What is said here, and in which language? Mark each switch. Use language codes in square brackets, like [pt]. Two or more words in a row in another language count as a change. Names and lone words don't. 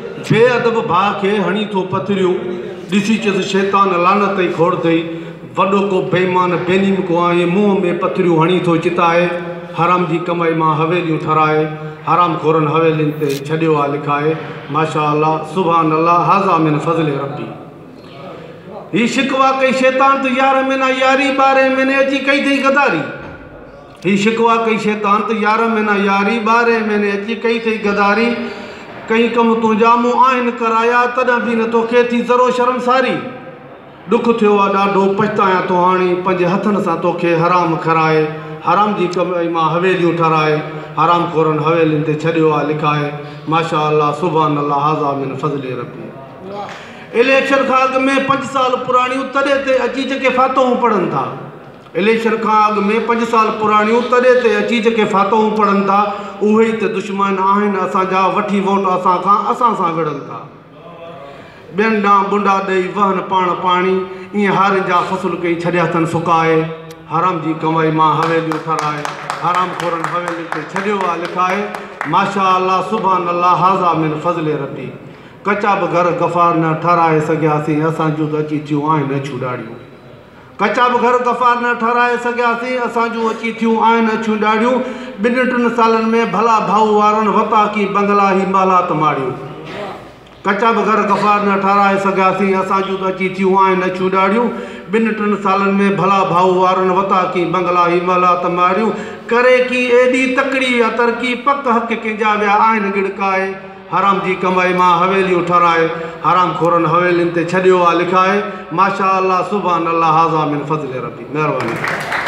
[sd] بي ادب ڀاءُ کي هڻي ٿو پٿريون، ڏسي چيس، شيطان لعنت ئي کوڙ اٿئي. وڏو ڪو بيمان بينيم ڪو آهي، منهن ۾ پٿريون هڻي ٿو چتائي، حرام جي ڪمائي مان حويليون ٺهرائي، حرام خورن حويلين تي ڇڏيو آهي لکائي. [ar] ماشا الله، سبحان الله، هذا من فضل ربي. [sd] هي شڪوا ڪئي شيطان ته يارهن مهينا ياري، ٻارهن مهيني اچي ڪئي اٿئي غداري. هي شڪوا ڪئي شيطان ته يارهن مهينا ياري، ٻارهن مهيني اچي ڪئي اٿئي غداري. ڪئي ڪم تنهنجا مون آهن ڪرايا، تڏهن به نٿو ڪي ٿي ضرور شرمساري. ڏک ٿيو آهي ڏاڍو، پڇتايان ٿو هاڻي، پنهنجي هٿن سان توکي حرام کائرائي، حرام جي ڪمائي مان حويليون ٺهرائي، حرام خورن حويلين تي ڇڏيو آهي لکائي. [ar] ماشا الله، سبحان الله، هذا من فضل ربي. [sd] اليڪشن کان اڳ ۾ پنج سال پراڻيون تڏهن تي اچي جيڪي فاتحون پڙهن ٿا، اليڪشن کان اڳ ۾ پنج سال پراڻيون تڏهن تي اچي جيڪي فاتحون پڙهن ٿا، اهي ئي ته دشمن آهن اسان جا، وٺي ووٽ اسان کان، اسان سان وڙهن ٿا. ٻين ڏانهن ٻنڊا ڏيئي وهن پاڻ پاڻي، ايئن هارين جا فصل ڪئي ڇڏيا اٿن سڪائي، حرام جي ڪمائي مان حويليون ٺهرائي، حرام خورن حويلين تي ڇڏيو آهي لکائي. [ar] ماشا الله، سبحان الله، هذا من فضل ربي. [sd] ڪچا به گهر غفار نه ٺهرائي سگهياسين، اسان جون ته اچي ٿيون آهن اڇون ڏاڙهيون. ڪچا به گهر غفار نه ٺهرائي سگهياسين، اسان جون اچي ٿيون آهن اڇون ڏاڙهيون. ٻن ٽن سالن ۾ ڀلا ڀائو وارن وطا ڪي بنگلا ئي مالا ته ماڙيون. ڪچا به گهر غفار نه ٺهرائي سگهياسين، اسان جون ته اچي ٿيون آهن اڇون ڏاڙهيون. ٻن ٽن سالن ۾ ڀلا ڀائو وارن وطا ڪي بنگلا ئي مالا ته ماڙيون. ڪري ڪي ايڏي تڪڙي ويا ترقي، پڪ حق ڪنهنجا ويا آهن ڳڻڪائي. حرام جي ڪمائي مان حويليون ٺهرائي، حرام خورن حويلين تي ڇڏيو آهي لکائي. [ar] ماشا الله، سبحان الله، هذا من فضل ربي. [sd] مهرباني.